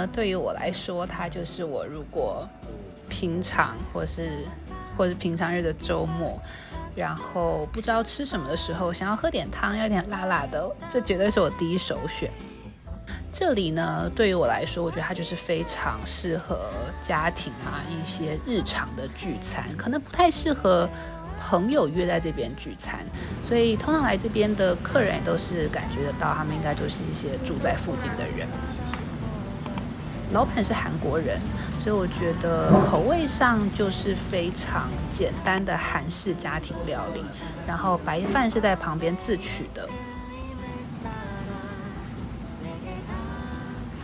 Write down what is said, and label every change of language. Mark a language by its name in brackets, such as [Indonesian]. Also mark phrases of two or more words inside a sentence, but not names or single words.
[Chinese] 對於我來說，它就是我如果平常或是平常日的週末，然後不知道吃什麼的時候，想要喝點湯，要點辣辣的，這絕對是我第一首選。這裡呢，對於我來說，我覺得它就是非常適合家庭啊，一些日常的聚餐，可能不太適合朋友約在這邊聚餐，所以通常來這邊的客人也都是感覺得到，他們應該就是一些住在附近的人。老闆是韓國人，所以我覺得口味上就是非常簡單的韓式家庭料理，然後白飯是在旁邊自取的。